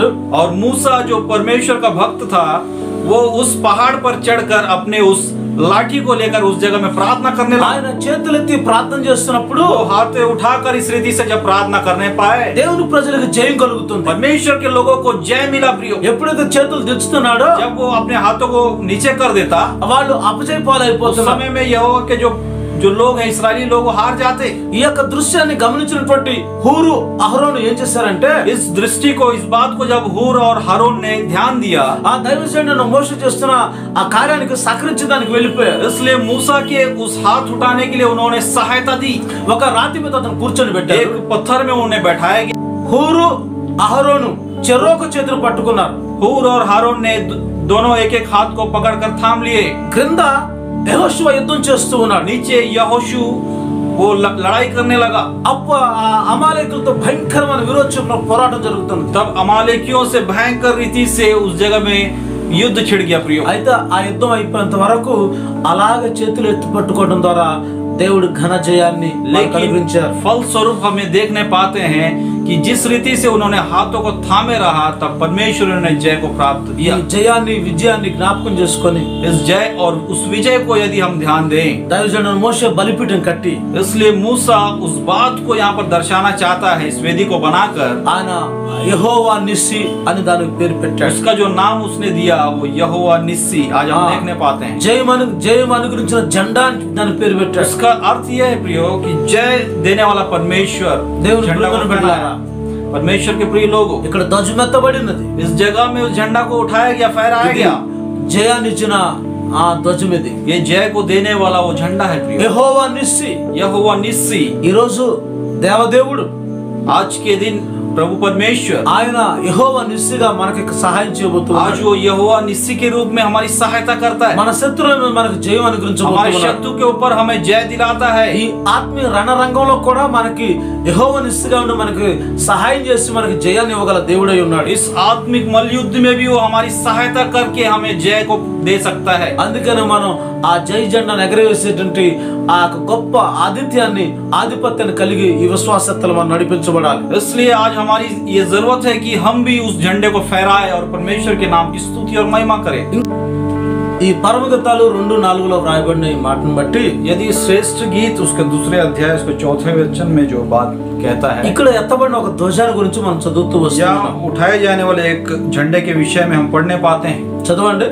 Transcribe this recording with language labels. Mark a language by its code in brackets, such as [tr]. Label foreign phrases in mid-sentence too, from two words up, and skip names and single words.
[hi] और मूसा जो परमेश्वर का भक्त था वो उस पहाड़ पर चढ़कर अपने उस लाठी को लेकर उस जगह में प्रार्थना करने लगा। [te] ఆయన చేతులెత్తి ప్రార్థన చేస్తున్నప్పుడు [hi] वो हाथ उठाकर इस रीति से जब प्रार्थना करने पाए, [te] దేవుని ప్రజలకు జయం కలుగుతుంది। [hi] परमेश्वर के लोगों को जय मिला प्रियो। [te] ఎప్పుడైతే చేతులు దించుతున్నాడో [hi] जब वो अपने हाथों को नीचे कर देता, [te] వాళ్ళు అపజయ [hi] उस [te] పాలైపోతున్నారు। [hi] समय में यहोवा के जो लोग हैं इसराइली लोग वो हार जाते। [te] ఈ యొక్క దృశ్యాన్ని గమనించినటువంటి హూరు అహరోను ఏం చేశారంటే, [hi] इस दृष्टि को इस बात को जब हूर और हारून ने ध्यान दिया, [te] ఆ దైవజనుడు మోషే చేస్తున్న ఆ కార్యానికి సహకరించడానికి వెళ్ళిపోయారు। [hi] इसलिए मूसा के उस हाथ उठाने के लिए उन्होंने सहायता दी। [te] ఒక రాతి మీద అతను కూర్చొని పెట్టారు। [hi] एक पत्थर में उन्हें बैठाया गया। [te] హూరు అహరోను చెరొక చేతులు పట్టుకున్నారు। [hi] हूर और हारून ने दोनों एक एक हाथ को पकड़कर थाम लिए। [te] క్రింద యెహోషువ యుద్ధం చేస్తూ ఉన్నాడు। [hi] नीचे यहोशू वो लड़ाई करने लगा। [te] అమాలేకులతో భయంకరమైన విరోచన పోరాటం జరుగుతుంది। [hi] तब अमालेकियों से भयंकर रीति से उस जगह में युद्ध छिड़ गया प्रियो। [te] అయితే ఆ యుద్ధం అయిపోయేంత వరకు అలాగే చేతులు ఎత్తి పట్టుకోవడం ద్వారా దేవుడు ఘన జయాన్ని [hi] लेकिन [te] అనుగ్రహించారు। [hi] फल स्वरूप हमें देखने पाते हैं कि जिस रीति से उन्होंने हाथों को थामे रहा तब परमेश्वर ने जय को प्राप्त [te] ఈ [hi] किया। [te] జయాన్ని విజయాన్ని జ్ఞాపకం చేసుకొని [hi] इस जय और उस विजय को यदि हम ध्यान दें, [te] దైవజనుడు మోషే బలిపీఠం కట్టి [hi] इसलिए मूसा उस बात को यहाँ पर दर्शाना चाहता है, इस वेदी को बनाकर [te] ఆయన యెహోవా నిస్సి అని దానికి పేరు పెట్టాడు। [hi] उसका जो नाम उसने दिया वो यहोवा निस्सी आज हम देखने पाते हैं। [te] జయం అనుగ్రహించిన జెండా అని దాని పేరు పెట్టాడు। [hi] इसका अर्थ यह है प्रियो कि जय देने वाला परमेश्वर [te] దేవుని [hi] झंडा को [te] ప్రియమైన బిడ్డలారా, [hi] फहराया। परमेश्वर के प्रिय लोगों, [te] ఇక్కడ ధ్వజమెత్తబడినది। [hi] इस जगह में उस झंडा को उठाया गया, फहराया [te] ఇది [hi] गया। [te] జయాన్ని ఇచ్చిన ఆ ధ్వజం ఇది। [hi] ये जय को देने वाला वो झंडा है प्रियो, [te] యెహోవా నిస్సి। [hi] यहोवा निस्सी। [te] ఈ రోజు దేవదేవుడు [hi] आज के दिन प्रभु परमेश्वर [te] ఆయన యెహోవా నిస్సిగా మనకి సహాయం చేయబోతున్నాడు। [hi] आज वो यहोवा निस्सी के रूप में हमारी सहायता करता है। [te] మన శత్రువుల మీద మనకు జయం [hi] हमारे [te] అనుగ్రహించబోతున్నాడు। [hi] शत्रु के ऊपर हमें जय दिलाता है। [te] ఈ ఆత్మీయ రణరంగంలో కూడా మనకి యెహోవా నిస్సిగా ఉండి మనకి సహాయం చేసి మనకి జయాన్ని ఇవ్వగల దేవుడై ఉన్నాడు। [hi] इस आत्मिक मल्लयुद्ध में भी वो हमारी सहायता करके हमें जय को दे सकता है। [te] అందుకనే మనం ఆ జై జెండాను ఎగరవేసేటువంటి ఆ గొప్ప ఆధిపత్యాన్ని కలిగి ఈ విశ్వాసతలో మనం నడిపించబడాలి। [hi] इसलिए आज हम हमारी ये जरूरत है कि हम भी उस झंडे को फहराए और परमेश्वर के नाम की स्तुति और महिमा करें। [te] ఈ పరమగీతాలు 2:4లో వ్రాయబడిన ఈ మాటను బట్టి [hi] यदि श्रेष्ठ गीत उसके दूसरे अध्याय उसके 4वें वचन में जो बात कहता है, [te] ఇక్కడ ఎత్తబడిన ఒక ధ్వజాన్ని గురించి మనం చదువుతూ వస్తున్నాం। [hi] यहाँ उठाए जाने वाले एक झंडे के विषय में हम पढ़ने पाते हैं। [te] చదవండి।